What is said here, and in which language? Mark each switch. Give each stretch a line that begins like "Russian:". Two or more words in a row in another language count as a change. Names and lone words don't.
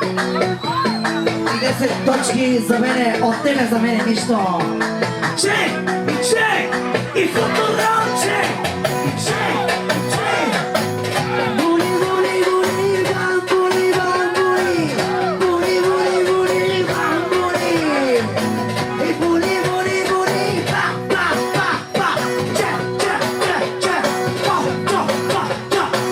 Bulgarian: И 10 точки за мене, от тебе за мене нищо! Чек! Чек! И футурал чек! Чек! Чек! Були, були, були, бам, були, бам, були! Були, були, були, бам, були! И були, були, були, па, па, па, па! Чек, чек, чек, чек! Па, па, па, па!